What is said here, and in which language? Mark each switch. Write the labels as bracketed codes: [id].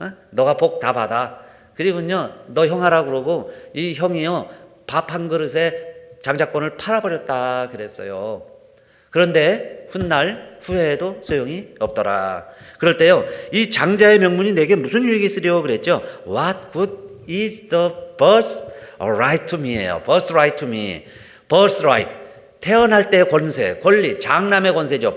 [ko] 너가 복 다 받아. 그리고요 너 형하라 그러고 이 형이요 밥 한 그릇에 장자권을 팔아버렸다 그랬어요. 그런데 훗날 후회해도 소용이 없더라. 그럴 때요 이 장자의 명분이 내게 무슨 유익이 있으려 그랬죠. [en] What good is the birthright to me예요. birthright to me. [ko] birthright 태어날 때의 권세, 권리, 장남의 권세죠.